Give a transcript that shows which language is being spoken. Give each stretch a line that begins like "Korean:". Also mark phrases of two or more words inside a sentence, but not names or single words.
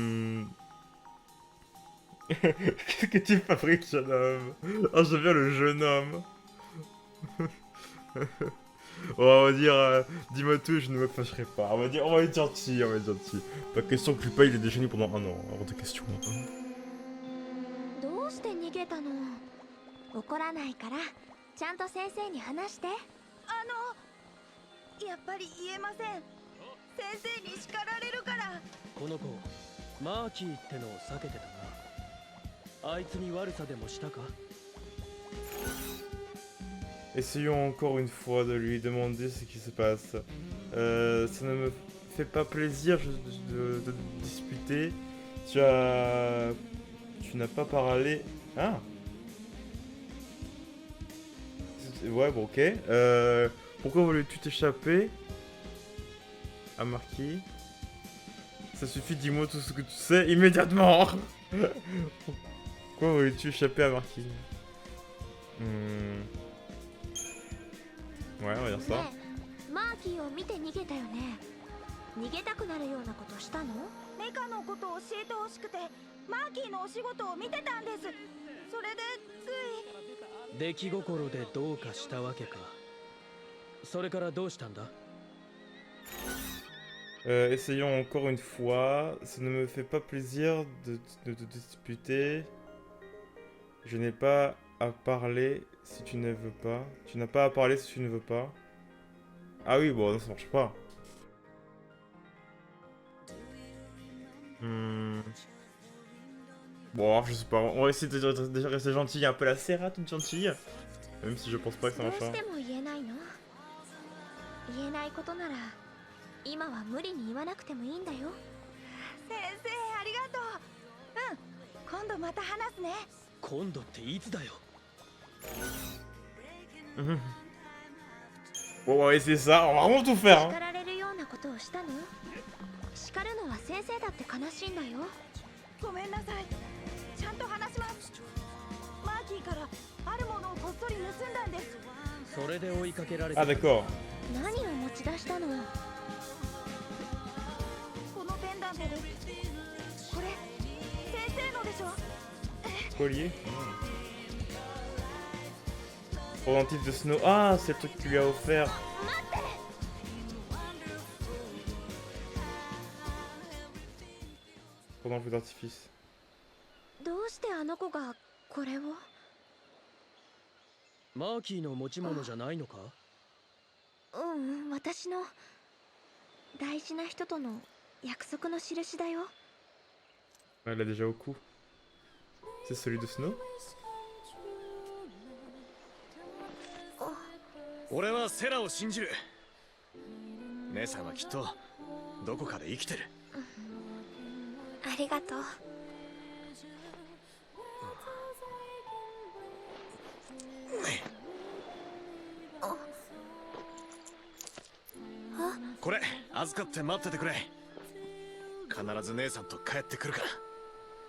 French: Qu'est-ce que tu fabriques, jeune homme? Oh, j'aime bien le jeune homme. On va dire, dis-moi tout, je ne me fâcherai pas. On va être gentil, Pas question que je paye les déjeuners pendant 1 an, hors de question.
Japanese: どうして逃げたの？怒らないからちゃんと先生に話して。やっぱり言えません。先生に叱られるから。この子マーキーってのを避けてたな。あいつに悪さでもしたか？
French: Essayons encore une fois de lui demander ce qui se passe. Ça ne me fait pas plaisir de disputer. Tu n'as pas parlé... Ah. Ouais, bon, ok. Pourquoi voulais-tu t'échapper à Marquis? Ça suffit, dis-moi tout ce que tu sais immédiatement. Pourquoi voulais-tu échapper à Marquis? Ouais, on va dire ça.
Japanese: マーキーを見て逃げたよね。逃げたくなるようなことしたの？メカのことを教えてほしくて、マーキーのお仕事を見てたんです。それでつい出来心でどうかしたわけか。それからどうしたんだ？
French: Essayons encore une fois. Ça ne me fait pas plaisir de te disputer. Je n'ai pas à parler si tu ne veux pas. Tu n'as pas à parler si tu ne veux pas. Ah oui, bon, ça marche pas. Bon, alors, je sais pas. On va essayer de déjà rester gentil. Un peu la Serra, toute gentille. Même si je pense pas que ça marche.
Japanese: 言えないことなら今は無理に言わなくてもいいんだよ。先生ありがとう。今度また話すね。今度っていつだよ。
French: Bon, on va essayer ça. On va vraiment tout faire.
Japanese: 叱られるようなことをしたの？叱るのは先生だって悲しいんだよ。ごめんなさい。ちゃんと話します。マーキーからあるものをこっそり盗んだんです。それで追いかけられた。
French: Ah d'accord.
Japanese: 何を持ち出したの？このペンダントです。これ先生のでしょ？
French: Collier. Pendentif de Snow. Ah, c'est le truc que tu lui as offert. Pendant le feu d'artifice.
Japanese: どうしてあの子がこれを？マーキーの持ち物じゃないのか？私の大事な人との約束の印だよ。
French: Elle l'a déjà au cou. C'est celui de Snow?
Japanese: 俺はセラを信じる。姉さんはきっとどこかで生きてる。ありがとう。これ預かって待っててくれ。必ず姉さんと帰ってくるから。